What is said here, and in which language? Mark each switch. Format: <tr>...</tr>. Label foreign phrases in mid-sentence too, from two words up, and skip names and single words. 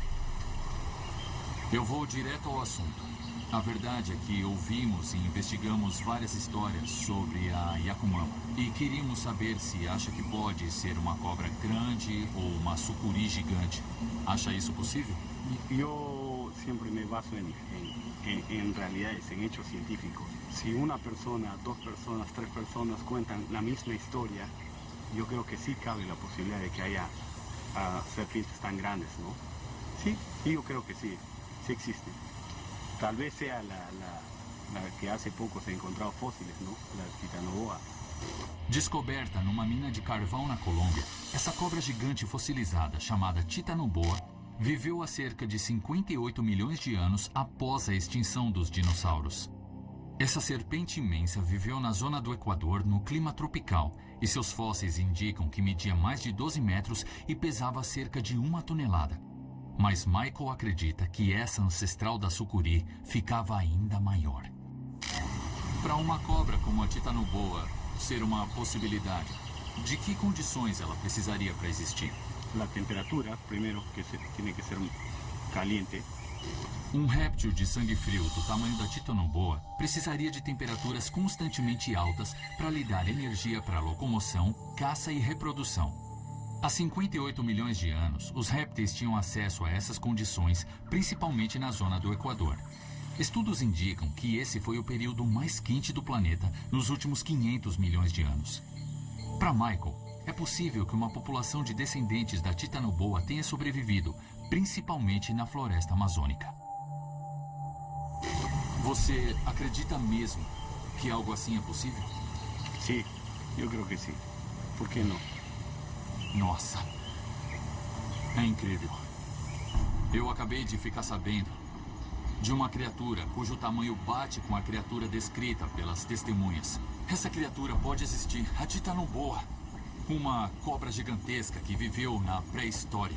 <pt>Eu vou direto ao assunto. A verdade é que ouvimos e investigamos várias histórias sobre a Yakumama e queríamos saber se acha que pode ser uma cobra grande ou uma sucuri gigante. Acha isso possível?</pt> <es>Yo siempre me baso en realidades, en hechos científicos. Si una persona, 2 personas, 3 personas cuentan la misma historia, yo creo que sí cabe la posibilidad de que haya serpientes tan grandes, ¿no? Sí, yo creo que sí, sí existen. Tal vez sea la que hace poco se ha encontrado fósiles, ¿no? La titanoboa.</es> <pt>Descoberta numa mina de carvão na Colômbia, essa cobra gigante fossilizada, chamada titanoboa, viveu há cerca de 58 milhões de anos após a extinção dos dinossauros. Essa serpente imensa viveu na zona do Equador, no clima tropical, e seus fósseis indicam que media mais de 12 metros e pesava cerca de 1 tonelada. Mas Michael acredita que essa ancestral da sucuri ficava ainda maior. Para uma cobra como a titanoboa ser uma possibilidade, de que condições ela precisaria para existir?</pt> <es>La temperatura, primero, que tiene que ser caliente.</es> <pt>Um réptil de sangue frio do tamanho da titanoboa precisaria de temperaturas constantemente altas para lhe dar energia para locomoção, caça e reprodução. Há 58 milhões de anos, os répteis tinham acesso a essas condições, principalmente na zona do Equador. Estudos indicam que esse foi o período mais quente do planeta nos últimos 500 milhões de anos. Para Michael, é possível que uma população de descendentes da titanoboa tenha sobrevivido, principalmente na floresta amazônica. Você acredita mesmo que algo assim é possível?</pt> <es>Sí, yo creo que sí. ¿Por qué no?</es> <pt>Nossa, é incrível. Eu acabei de ficar sabendo de uma criatura cujo tamanho bate com a criatura descrita pelas testemunhas. Essa criatura pode existir, a titanoboa, uma cobra gigantesca que viveu na pré-história.</pt>